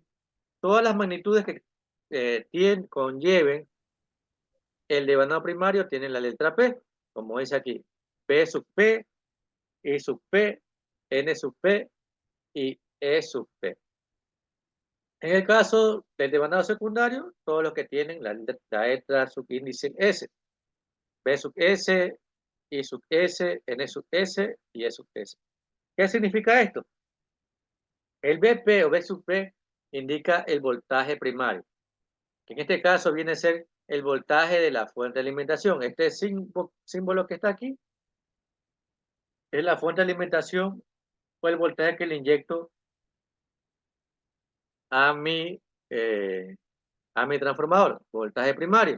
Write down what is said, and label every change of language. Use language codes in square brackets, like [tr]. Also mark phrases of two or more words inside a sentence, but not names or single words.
[es] Todas las magnitudes que conlleven el devanado primario tienen la letra P, como dice aquí, P sub P, I sub P, N sub P y E sub P. En el caso del devanado secundario, todos los que tienen la letra subíndice S, B sub S, I sub S, N sub S y E sub S. ¿Qué significa esto? El BP o B sub P indica el voltaje primario, que en este caso viene a ser el voltaje de la fuente de alimentación. Este símbolo que está aquí es la fuente de alimentación o el voltaje que le inyecto a mi, eh, a mi transformador, voltaje primario.